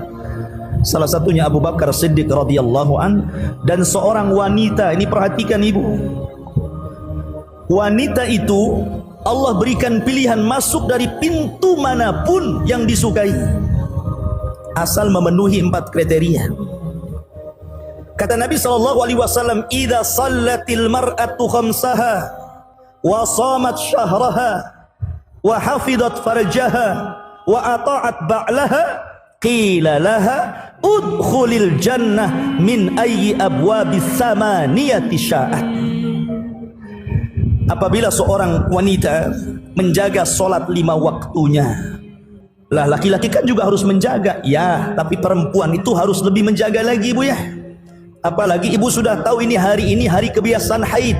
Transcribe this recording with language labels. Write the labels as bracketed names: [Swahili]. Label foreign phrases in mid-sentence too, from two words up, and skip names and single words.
[Indonesian] Salah satunya Abu Bakar Siddiq [Arabic] رضي الله عن, [Indonesian] dan seorang wanita. Ini perhatikan ibu, wanita itu Allah berikan pilihan masuk dari pintu manapun yang disukai, asal memenuhi 4 kriteria. Kata Nabi SAW, [Arabic] "إذا صلت المرأة خمسها وصامت شهرها وحفظت فرجها وأطاعت بعلها قيل لها ادخلي الجنة من أي أبواب الثمانية شاءت." [Indonesian] Apabila seorang wanita menjaga solat 5 waktunya, lah laki-laki kan juga harus menjaga, ya, tapi perempuan itu harus lebih menjaga lagi, Bu, ya. Apalagi ibu sudah tahu ini hari kebiasaan haid.